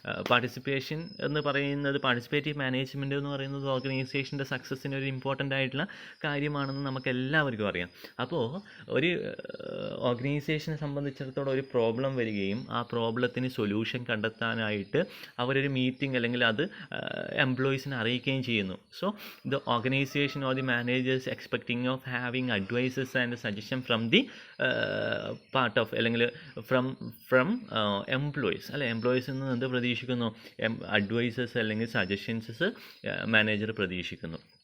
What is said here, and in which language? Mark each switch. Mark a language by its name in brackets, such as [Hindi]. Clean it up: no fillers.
[Malayalam] Participation എന്ന് പറയുന്നത്, participative management എന്ന് പറയുന്നത് ഓർഗനൈസേഷൻ്റെ സക്സസ്സിന് ഒരു ഇമ്പോർട്ടൻ്റ് ആയിട്ടുള്ള കാര്യമാണെന്ന് നമുക്ക് എല്ലാവർക്കും അറിയാം. അപ്പോൾ ഒരു ഓർഗനൈസേഷനെ സംബന്ധിച്ചിടത്തോളം ഒരു പ്രോബ്ലം വരികയും ആ പ്രോബ്ലത്തിന് സൊല്യൂഷൻ കണ്ടെത്താനായിട്ട് അവരൊരു മീറ്റിംഗ് അല്ലെങ്കിൽ അത് എംപ്ലോയീസിനെ അറിയിക്കുകയും ചെയ്യുന്നു. [English] So the organisation or the managers expecting of having advices and suggestion from the part of അല്ലെങ്കിൽ from employees അല്ലെ. [Malayalam] എംപ്ലോയീസിൽ നിന്ന് എന്ത് പ്രതീക്ഷിക്കുന്നു? അഡ്വൈസസ് അല്ലെങ്കിൽ മാനേജർ പ്രതീക്ഷിക്കുന്നു.